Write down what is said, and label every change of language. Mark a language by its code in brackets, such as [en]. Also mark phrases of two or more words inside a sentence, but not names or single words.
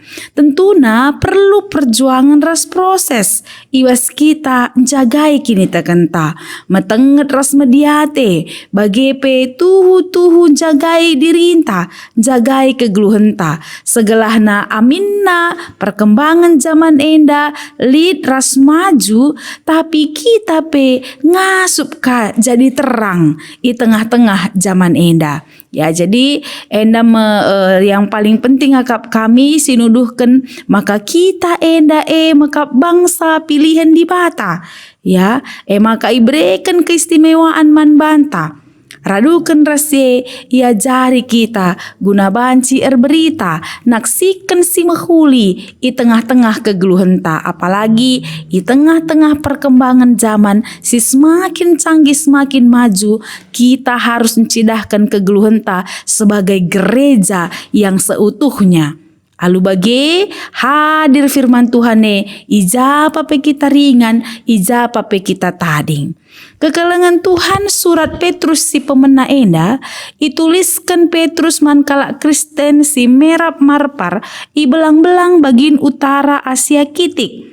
[btx] Tentuna perlu perjuangan ras proses ibas kita jagai kini tekenta metenget ras mediate bagepe tuhu jagai dirinta jagai kegeluhenta segelahna aminna perkembangan zaman enda lid ras maju tapi kita pe ngasup ka jadi terang di tengah-tengah zaman enda. Ya, jadi enda [id] yang paling penting [btx] akap kami sinuduhkan maka kita enda maka bangsa pilihan di bata. Ya, maka ibrekan keistimewaan man banta. Radukan rase ia jari kita guna banci berita naksikan si mahuli i tengah-tengah kegeluhenta apalagi i tengah-tengah perkembangan zaman si [id] semakin canggih semakin maju kita harus [btx] mencidahkan kegeluhenta [id] sebagai gereja yang seutuhnya. [btx] Alu bage hadir firman Tuhane ija pape kita ringan ija pape kita tading. Kekalengan Tuhan surat Petrus si pemena enda ituliskan Petrus mankala Kristen si merap marpar i belang-belang bagian utara Asia kitik.